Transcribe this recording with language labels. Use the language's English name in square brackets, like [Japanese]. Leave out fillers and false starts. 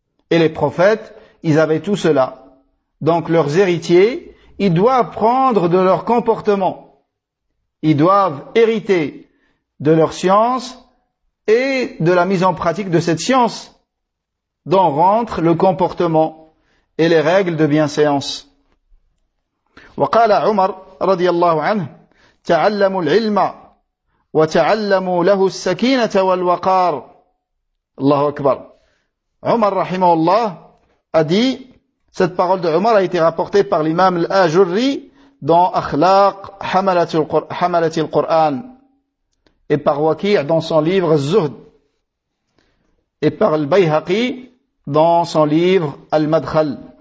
[French] Et les prophètes, ils avaient tout cela. Donc leurs héritiers, ils doivent prendre de leur comportement. Ils doivent hériter de leur science et de la mise en pratique de cette science dont rentre le comportement et les règles de bienséance. [Arabic] وقال عمر رضي الله عنه تعلموا العلم وتعلموا له السكينة والوقار. الله أكبر. [French] عمر [Arabic] رحمه الله [French] a dit, cette parole de Omar a été rapportée par l'imam Al-Ajurri dans Akhlaq Hamalat al-Qur'an et par Waqi' dans son livre Zuhd et par Al-Bayhaqi dans son livre Al-Madkhal.